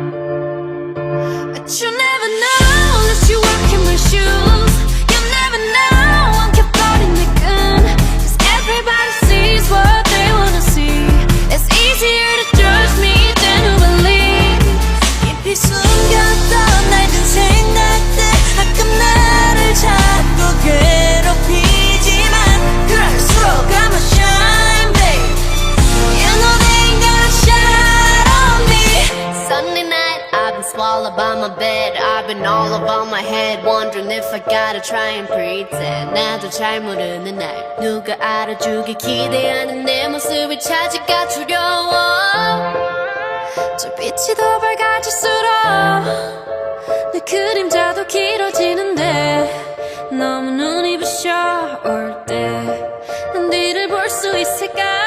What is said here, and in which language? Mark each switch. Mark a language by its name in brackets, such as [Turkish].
[English] But you never know unless you walk in my shoes. You never know I'm [Korean] 켜버린 내 끈. [English] Cause everybody sees what they wanna see. It's easier to judge me than to believe. [Korean] 깊이 숨겼던 낡은 생각들 가끔 나를 자꾸 괴롭히지만 그럴수록 [English] I'ma shine, babe. You know they ain't gonna shine on me. Sunday night, I've been swallowed by my bed. I've been all over my head, wondering if I gotta try and pretend. [Korean] 나도 잘 모르는 날 누가 알아주길 기대하는 내 모습을 찾기가 두려워. 저 빛이 더 밝아질수록 내 그림자도 길어지는데 너무 눈이 부셔 올 때 난 뒤를 볼 수 있을까.